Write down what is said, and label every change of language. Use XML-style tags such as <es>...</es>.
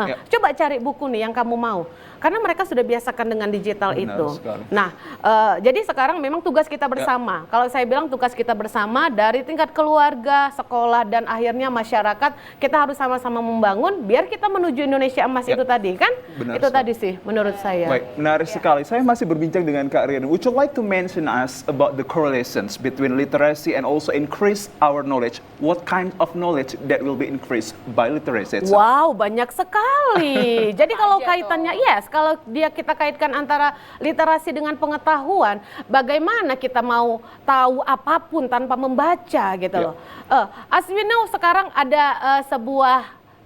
<id>Coba cari buku nih yang kamu mau, karena mereka sudah biasakan dengan digital itu. Nah, jadi sekarang memang tugas kita bersama. Kalau saya bilang tugas kita bersama dari tingkat keluarga, sekolah, dan akhirnya masyarakat, kita harus sama-sama membangun biar kita menuju Indonesia emas itu tadi kan? Itu tadi sih menurut saya. Baik, menarik sekali. Saya masih berbincang dengan Kak Rian.</id> <en>Would you like to mention us about the correlations between literacy and also increase our knowledge? What kind of knowledge that will be increased by literacy?</en> <id>Wow, banyak sekali. Jadi kalau kaitannya, kalau kita kaitkan antara literasi dengan pengetahuan, bagaimana kita mau tahu apapun tanpa membaca gitu loh.</id> <en>As we know</en> <id>sekarang ada sebuah</id>